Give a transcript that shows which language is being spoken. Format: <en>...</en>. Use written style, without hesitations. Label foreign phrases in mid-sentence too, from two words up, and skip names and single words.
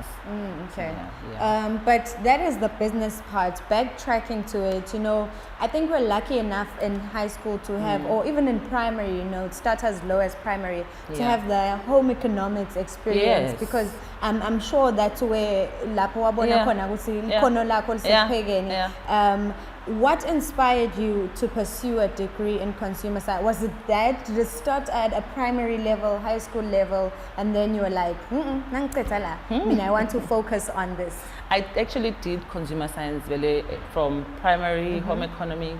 <en>Okay. So, yeah. But that is the business part. Backtracking to it, I think we're lucky enough in high school to have, or even in primary, it starts as low as primary, to have the home economics experience. Yes. Because I'm sure that's where</en> <zu>lapho wabona khona ukuthi likhono lakho lisephekeni.</zu> <en>What inspired you to pursue a degree in consumer science? Was it that? Did it start at a primary level, high school level, and then you were like, I want to focus on this? I actually did consumer science really from primary, home economics.</en>